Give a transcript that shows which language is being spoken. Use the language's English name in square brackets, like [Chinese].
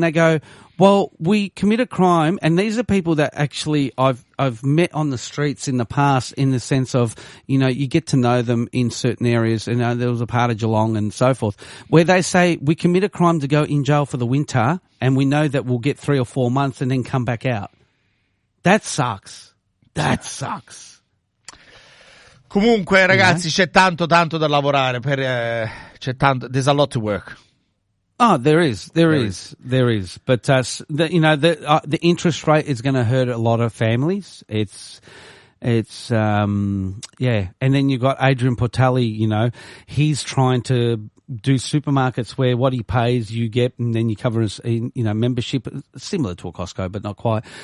[English] They go, well, we commit a crime, and these are people that actually I've met on the streets in the past, in the sense of, you know, you get to know them in certain areas, and you know, there was a part of Geelong and so forth, where they say, we commit a crime to go in jail for the winter, and we know that we'll get 3 or 4 months and then come back out. That sucks. That sucks. [Italian] Comunque, ragazzi, [English] yeah. [Italian] C'è tanto, tanto da lavorare. C'è tanto, [English] there's a lot to work. Oh, there is. But, the interest rate is going to hurt a lot of families. It's. And then you've got Adrian Portelli, you know, he's trying to do supermarkets where what he pays, you get, and then you cover his, you know, membership, similar to a Costco, but not quite.